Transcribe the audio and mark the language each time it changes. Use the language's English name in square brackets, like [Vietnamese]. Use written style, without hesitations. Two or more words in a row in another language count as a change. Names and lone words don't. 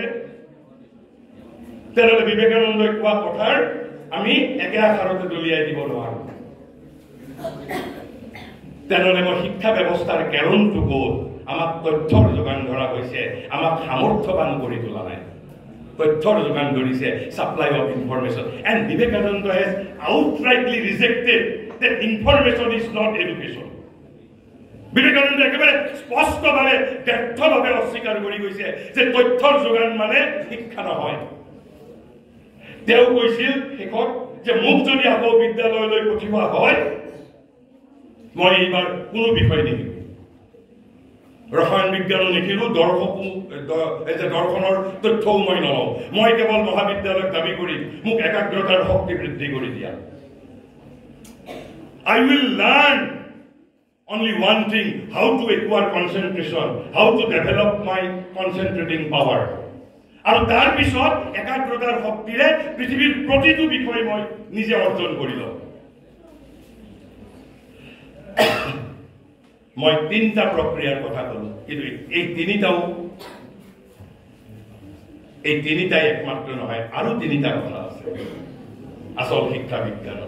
[Assamese] তেনেহ'লে বিবেকানন্দই কোৱা কথাৰ আমি একে আষাৰতে দলিয়াই দিব নোৱাৰো। তেনেহ'লে মই শিক্ষা ব্যৱস্থাৰ কেৰণটো গ'ল, আমাক তথ্যৰ যোগান ধৰা হৈছে, আমাক সামৰ্থ্যৱান কৰি তোলা নাই। তথ্যৰ যোগান ধৰিছে, [English] supply of information. and Vivekananda has outrightly rejected that information is not education. [Assamese] বিবেকানন্দ একেবাৰে স্পষ্টভাৱে ব্যৰ্থভাৱে অস্বীকাৰ কৰি গৈছে যে তথ্যৰ যোগান মানে শিক্ষা নহয়। তেওঁ কৈছিল শেষত যে মোক যদি আকৌ বিদ্যালয়লৈ পঠিওৱা হয়, মই এইবাৰ কোনো বিষয় নিশিকো, ৰসায়ন বিজ্ঞানো নিশিকো, দৰ্শনৰ তথ্যও মই নলওঁ। মই কেৱল মহাবিদ্যালয়ক দাবী কৰি মোক একাগ্ৰতাৰ শক্তি বৃদ্ধি কৰি দিয়া। [English] I will learn only one thing, how to acquire concentration, how to develop my concentrating power. [Assamese] আৰু তাৰ পিছত একাগ্ৰতাৰ শক্তিৰে পৃথিৱীৰ প্ৰতিটো বিষয় মই নিজে অৰ্জন কৰিলো। মই তিনিটা প্ৰক্ৰিয়াৰ কথা ক'লো, কিন্তু এই তিনিটাও এই তিনিটাই একমাত্ৰ নহয়, আৰু তিনিটা কথা আছে আচল শিক্ষা বিজ্ঞানত।